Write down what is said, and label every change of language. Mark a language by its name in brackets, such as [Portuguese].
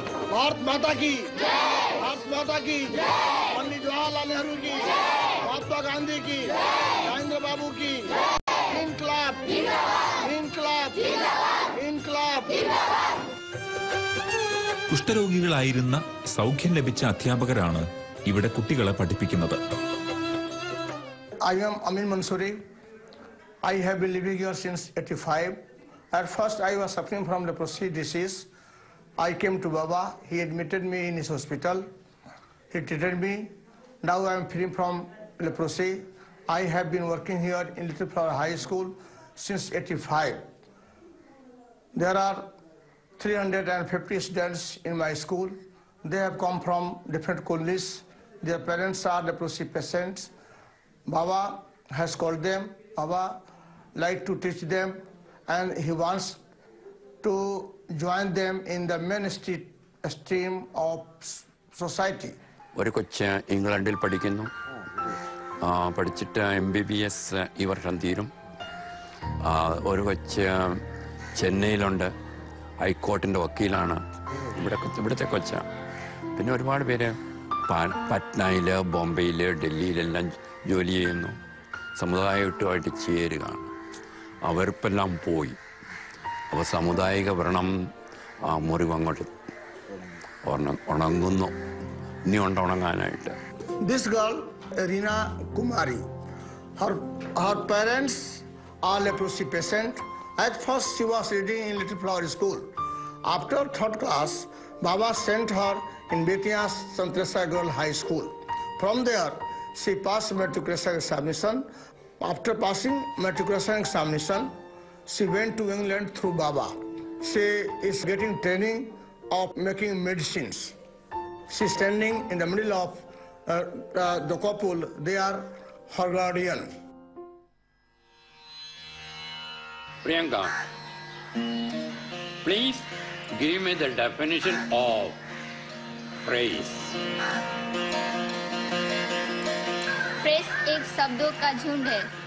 [Hindi] भारत माता की जय, भारत माता की जय, पंडित जवाहरलाल नेहरू की जय, महात्मा गांधी की जय, राजेंद्र बाबू की जय, इनकलाब इनकलाब इनकलाब। [Malayalam] കുഷ്ഠരോഗികളായിരുന്ന സൗഖ്യം ലഭിച്ച അധ്യാപകരാണ് ഇവിടെ കുട്ടികളെ പഠിപ്പിക്കുന്നത്. [English] I am Amin Mansoori. I have been living here since 85. At first, I was suffering from leprosy disease. I came to Baba. He admitted me in his hospital. He treated me. Now I am free from leprosy. I have been working here in Little Flower High School since 85. There are 350 students in my school. They have come from different colonies. Their parents are leprosy patients. Baba has called them. Baba like to teach them, and he wants to join them in the mainstream of society. [Malayalam] ഒരു കൊച്ച് ഇംഗ്ലണ്ടിൽ പഠിക്കുന്നു. പഠിച്ചിട്ട് MBBS ഈ വർഷം തീരും. ഒരു കൊച്ച് ചെന്നൈയിലുണ്ട്, ഹൈക്കോർട്ടിൻ്റെ വക്കീലാണ്. ഇവിടുത്തെ കൊച്ച. പിന്നെ ഒരുപാട് പേര് പട്നയിൽ, ബോംബെയിൽ, ഡൽഹിയിലെല്ലാം ജോലി ചെയ്യുന്നു. സമുദായമായിട്ട് ചേരുകയാണ്. അവർക്കെല്ലാം പോയി. അപ്പോൾ സാമുദായിക വ്രണം മുറിവങ്ങോട്ട് ഉണങ്ങുന്നു. ഇനി ഉണങ്ങാനായിട്ട്. [English] This girl, Rina Kumari, her parents are leprosy patient. At first, she was reading in Little Flower School. After third class, Baba sent her in Betia Santresa Girl High School. From there, she passed matriculation examination. After passing matriculation examination, she went to England through Baba. She is getting training of making medicines. She is standing in the middle of the couple. They are her guardian. Priyanka, please give me the definition of phrase. [Hindi] Phrase एक शब्दों का झुंड है.